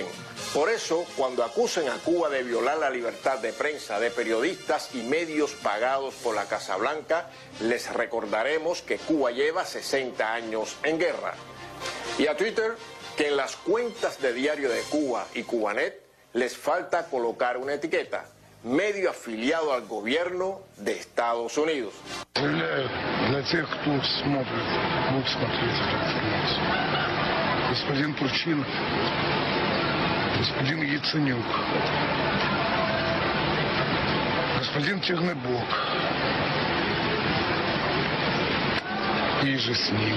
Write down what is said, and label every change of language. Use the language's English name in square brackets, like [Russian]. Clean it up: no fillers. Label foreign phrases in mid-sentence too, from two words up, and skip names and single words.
[Spanish] Por eso, cuando acusen a Cuba de violar la libertad de prensa de periodistas y medios pagados por la Casa Blanca, les recordaremos que Cuba lleva 60 años en guerra. Y a Twitter, que en las cuentas de Diario de Cuba y Cubanet les falta colocar una etiqueta: medio afiliado al gobierno de Estados Unidos. [Russian] Для тех, кто смотрит, будет смотреть эту информацию. Господин Турчинов, господин Яценюк, господин Чернобог и же с ними.